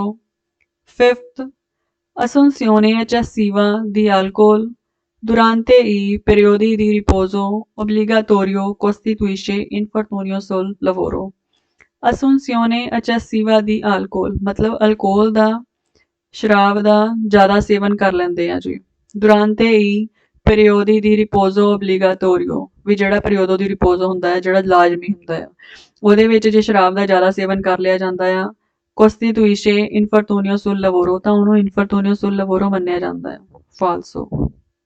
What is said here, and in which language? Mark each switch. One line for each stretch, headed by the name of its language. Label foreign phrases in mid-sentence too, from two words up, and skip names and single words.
Italian: Fifth, assunzione eccessiva di alcol durante i periodi di riposo obbligatorio costituisce infortunio sul lavoro। assunzione eccessiva di alcol
Punjabi: ਮਤਲਬ ਅਲਕੋਹਲ ਦਾ ਸ਼ਰਾਬ ਦਾ ਜ਼ਿਆਦਾ ਸੇਵਨ ਕਰ ਲੈਂਦੇ ਆ ਜੀ
Italian: durante i periodi di riposo obbligatorio
Punjabi: ਵੀ ਜਿਹੜਾ
Italian: periodo di riposo
Punjabi: ਹੁੰਦਾ ਹੈ ਜਿਹੜਾ ਲਾਜ਼ਮੀ ਹੁੰਦਾ ਹੈ ਉਹਦੇ ਵਿੱਚ ਜੇ ਸ਼ਰਾਬ ਦਾ ਜ਼ਿਆਦਾ ਸੇਵਨ ਕਰ ਲਿਆ ਜਾਂਦਾ ਆ
Italian: costituisce infortunio sul lavoro
Punjabi: ਤਾਂ ਉਹਨੂੰ
Italian: infortunio sul lavoro
Punjabi: ਮੰਨਿਆ ਜਾਂਦਾ ਹੈ falso